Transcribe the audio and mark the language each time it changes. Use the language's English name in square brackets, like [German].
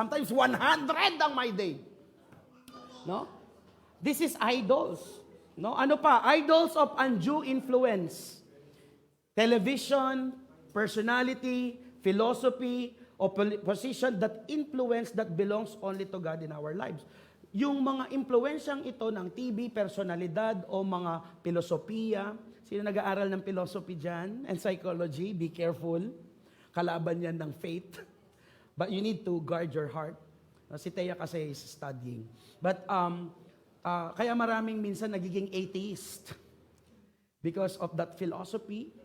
[English] Sometimes 100 ang my day. No? This is idols. No? Ano pa? Idols of undue influence. Television, personality, philosophy, or position that influence that belongs only to God in our lives. [Filipino] Yung mga impluensyang ito ng TV, personalidad, o mga filosofiya, sino nag-aaral ng philosophy dyan? [English] And psychology, be careful. [Filipino] Kalaban yan ng faith. [English] But you need to guard your heart. [Filipino] Si Thea kasi [English] is studying. But [Filipino] kaya maraming minsan nagiging [English] atheist because of that philosophy.